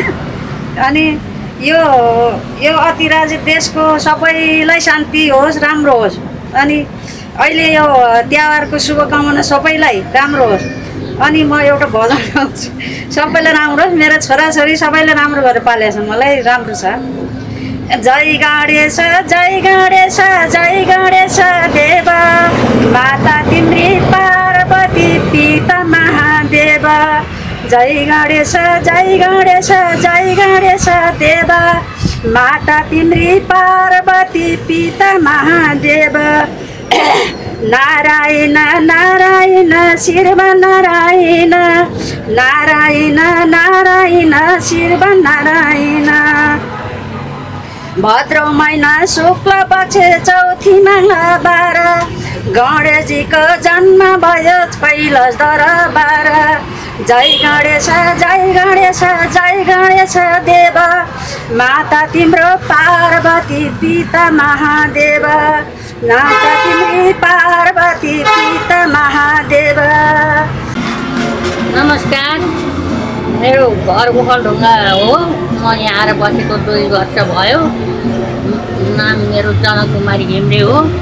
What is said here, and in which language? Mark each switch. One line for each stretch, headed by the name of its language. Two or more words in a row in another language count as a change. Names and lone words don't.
Nepali: अनि यो अतिराजित देशको सबैलाई शान्ति होस्, राम्रो होस्। अनि अहिले यो तिहारको शुभकामना सबैलाई राम्रो होस्। अनि म एउटा भजन गाउँछु, सबैलाई राम्रो होस्, मेरो छोराछोरी सबैले राम्रो गरेर पालेको छ, मलाई राम्रो छ। जय गणेश जय गणेश जय गणेश देव, माता तिम्री पार्वती पिता महादेव। जय गणेश जय गणेश जय गणेश देव, माता तिम्री पार्वती पिता महादेव। नारायण नारायण शिरमा नारायण नारायण नारायण शिरमा नारायण भद्र महिना शुक्ल पक्ष चौथी मङ्गलबार गणेशजीको जन्म भयो कैलाश दरबार जय गणेश जय गणेश जय गणेश देव माता तिम्रो पार्वती पिता महादेव माता तिम्रो पार्वती पिता महादेव। नमस्कार, मेरो घर ओखलढुङ्गा हो। म यहाँ आएर बसेको 2 वर्ष भयो। नाम मेरो जनकुमारी घिम्रे हो।